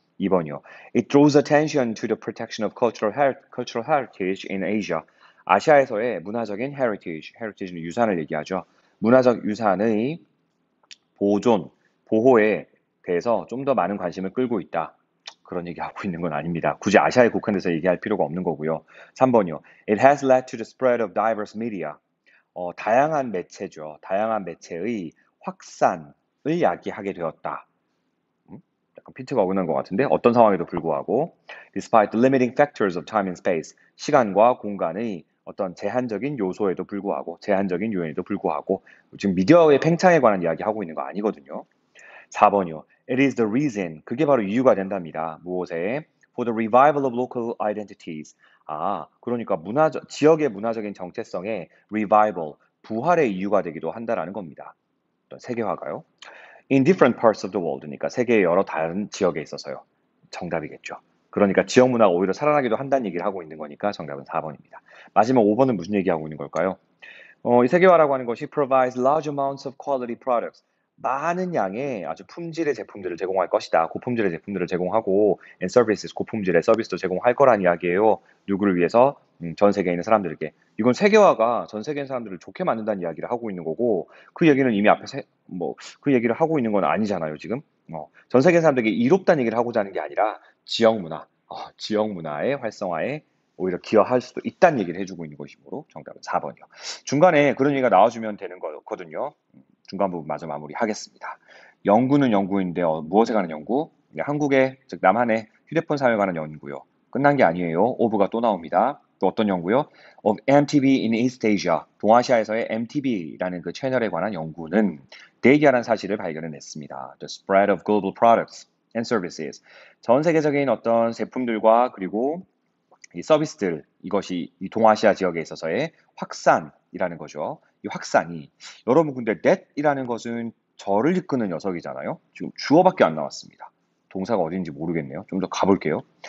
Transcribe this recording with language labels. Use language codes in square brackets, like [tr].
[ko] 2번이요. [en] It draws attention to the protection of cultural heritage in Asia. [ko] 아시아에서의 문화적인 heritage는 유산을 얘기하죠. 문화적 유산의 보존, 보호에 대해서 좀 더 많은 관심을 끌고 있다. 그런 얘기하고 있는 건 아닙니다. 굳이 아시아에 국한돼서 얘기할 필요가 없는 거고요. 3번이요. [en] It has led to the spread of diverse media. [ko] 다양한 매체죠. 다양한 매체의 확산을 야기하게 되었다. 약간 피트가 어긋난 것 같은데 어떤 상황에도 불구하고 [en] despite the limiting factors of time and space [ko] 시간과 공간의 어떤 제한적인 요소에도 불구하고 제한적인 요인에도 불구하고 지금 미디어의 팽창에 관한 이야기 하고 있는 거 아니거든요. 4번이요. [en] It is the reason. [ko] 그게 바로 이유가 된답니다. 무엇에? [en] For the revival of local identities. [ko] 그러니까 지역의 문화적인 정체성의 revival, 부활의 이유가 되기도 한다라는 겁니다. 어떤 세계화가요. [en] In different parts of the world. [ko] 그러니까 세계의 여러 다른 지역에 있어서요. 정답이겠죠. 그러니까 지역 문화가 오히려 살아나기도 한다는 얘기를 하고 있는 거니까 정답은 4번입니다. 마지막 5번은 무슨 얘기하고 있는 걸까요? 이 세계화라고 하는 것이 [en] provides large amounts of quality products. [ko] 많은 양의 아주 품질의 제품들을 제공할 것이다. 고품질의 제품들을 제공하고 [en] and services, [ko] 고품질의 서비스도 제공할 거란 이야기예요. 누구를 위해서? 전 세계에 있는 사람들에게. 이건 세계화가 전 세계 사람들을 좋게 만든다는 이야기를 하고 있는 거고 그 얘기는 이미 앞에 그 얘기를 하고 있는 건 아니잖아요, 지금. 전 세계 사람들에게 이롭다는 얘기를 하고자 하는 게 아니라 지역 문화, 지역 문화의 활성화에 오히려 기여할 수도 있다는 얘기를 해주고 있는 것이므로 정답은 4번이요. 중간에 그런 얘기가 나와주면 되는 거거든요. 중간 부분 마저 마무리하겠습니다. 연구는 연구인데요. 무엇에 관한 연구? 한국의, 즉 남한의 휴대폰 사용에 관한 연구요. 끝난 게 아니에요. 오브가 또 나옵니다. 또 어떤 연구요? [en] Of MTV in East Asia. [ko] 동아시아에서의 MTV라는 그 채널에 관한 연구는 대기하라는 사실을 발견해냈습니다. [en] The spread of global products and services. [ko] 전 세계적인 어떤 제품들과 그리고 이 서비스들, 이것이 이 동아시아 지역에 있어서의 확산이라는 거죠. 이 확산이, 여러분 근데 that이라는 것은 저를 이끄는 녀석이잖아요. 지금 주어밖에 안 나왔습니다. 동사가 어딘지 모르겠네요. 좀 더 가볼게요.